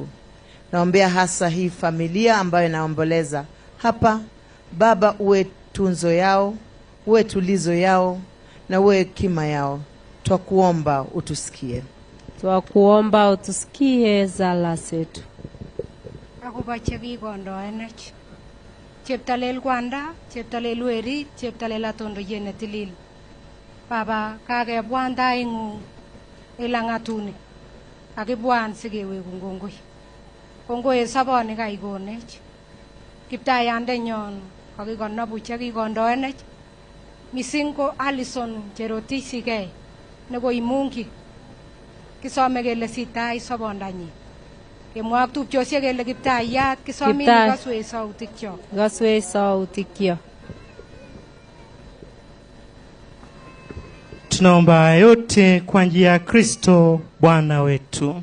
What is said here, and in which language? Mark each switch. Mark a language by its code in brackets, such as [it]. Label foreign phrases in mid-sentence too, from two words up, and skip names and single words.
[sw] Naombea hasa hii familia ambayo inaomboleza hapa. Baba, uwe tunzo yao, uwe tulizo yao, na uwe hekima yao. Twakuomba utusikie. Twakuomba utusikie sala zetu. [kln] Akobo chekikondoenech, cheptalel kwanda, cheptalel werit, cheptalel atondoyet netilil. Baba, kakebwan taing'ung ilang'atuni, kakibwan sikewekun kongoi. Kongoi en soboni kaikonech. Kiptayandenyon kakikonobu chekikondoenech mising ko Alison Cherotich Sigei nekoimungi kisome kele sitai sobondanyin kemwa ak tupchosiek kele Kiptayat kisomin Kiptayat. ikoswech sautikchok. Ikoswech sautikchok. [sw] Tunaomba yote kwa njia ya Kristo Bwana wetu.